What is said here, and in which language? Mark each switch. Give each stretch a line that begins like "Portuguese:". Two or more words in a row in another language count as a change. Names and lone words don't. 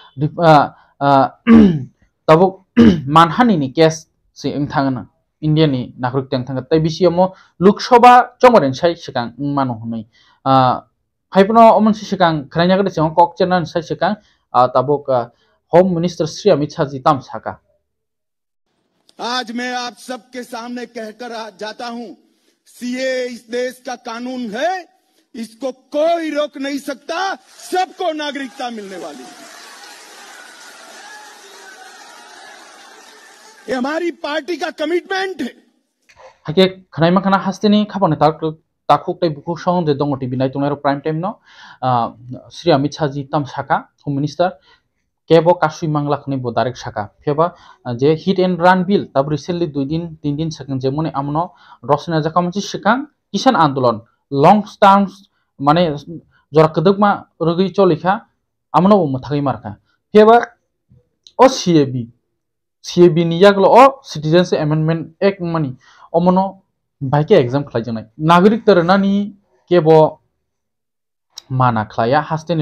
Kok Borok: तबो मानहानि नि केस से थांगा इंडिया नि नागरिक थांगा तै बिसियमो लोकसभा चमरेन साइ सिगां मानो हनै फाइपनो अमनसि सिगां खरायनागदे जों कक चेनान साइ सिगां तबो
English: home minister
Kok Borok: श्री अमित शाह जी ताम साका
Hindi: आज मैं आप सबके सामने कहकर जाता हूं सीए इस देश का कानून है इसको कोई रोक नहीं सकता सबको नागरिकता मिलने वाली है ये हमारी पार्टी का कमिटमेंट है
Kok Borok: हाके खनाय मखना हास्तेनि खाबने ताकुक तै बुकु सं जे दंग टिभि नाय तंनाय
English: prime time
Kok Borok: नो श्री अमित शाह जी ताम साका
English: home minister
Kok Borok: केबो कासुइ मांगला खने बो डायरेक्ट साका फेबा जे
English: hit and run bill
Kok Borok: तब रिसेंटली 2 दिन 3 दिन सेकंड जे मने आमनो रसना जाका मोनसे सिकां
Hindi: किसान आंदोलन
English: long term
Kok Borok: माने जरा कदकमा रगै चलिखा आमनो मथागै मारका फेबा ओ सीएबी नि यागलो ओ सिटीजनशिप अमेंडमेंट एक्ट मानि अमनो भाइके एग्जाम खलाय जनाय नागरिक तरनानि केबो माना खलाया हास्तेनि